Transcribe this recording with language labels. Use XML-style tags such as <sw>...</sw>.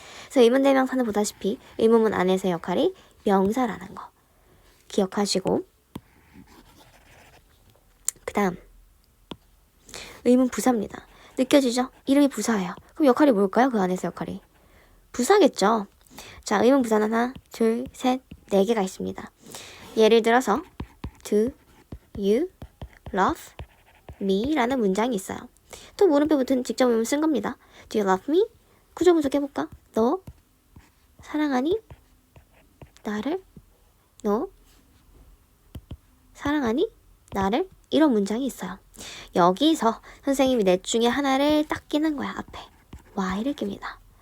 <ko>그래서 의문 대명사는 보다시피 의문문 안에서의 역할이 명사라는 거 기억하시고, 그 다음 의문 부사입니다. 느껴지죠? 이름이 부사예요. 그럼 역할이 뭘까요? 그 안에서 역할이 부사겠죠. 자, 의문 부사는 하나, 둘, 셋, 4개가 있습니다.</ko> <en>예를 들어서 Do you love me?</en> <ko>라는 문장이 있어요. 또 물음표 붙은 직접 의문 쓴 겁니다.</ko> <en>Do you love me?</en> <ko>구조 분석해볼까? 너 사랑하니? 나를? 너 사랑하니? 나를? 이런 문장이 있어요. 여기서 선생님이 넷 중에 하나를 딱 끼는 거야. 앞에 Y를 낍니다.</ko>